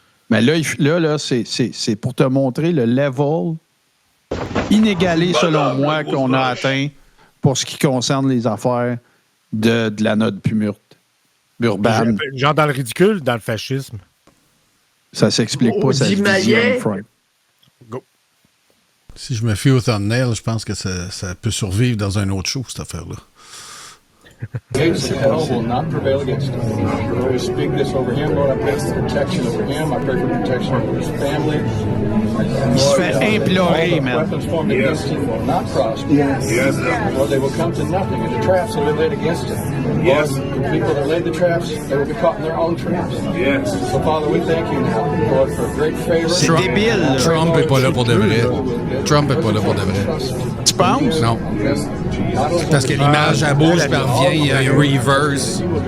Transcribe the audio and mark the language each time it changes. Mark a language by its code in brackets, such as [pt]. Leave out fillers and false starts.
[fr] Mais là, c'est pour te montrer le level inégalé, selon moi, qu'on a atteint pour ce qui concerne les affaires de la note Pumurte. Urbaine. Genre dans le ridicule, dans le fascisme. Ça s'explique pas, ça se dit Frank. Go. Si je me fie au thumbnail, je pense que ça peut survivre dans un autre show, cette affaire-là. [en] Gates of hell will not prevail against him. I speak this over him, Lord. I pray for protection over him. I pray for protection over his family. [fr] Il se fait implorer, man. [en] Weapons formed against him will not prosper. Yes. Lord, they will come to nothing, and the traps that have been laid against him. Yes. The people that laid the traps, they will be caught in their own traps. Yes. So, Father, we thank you now, Lord, for great favor. [fr] C'est débile. Trump n'est pas là pour de vrai. Trump n'est pas là pour de vrai. Tu penses? Non. Parce que l'image à bouge parvient, il y a un reverse.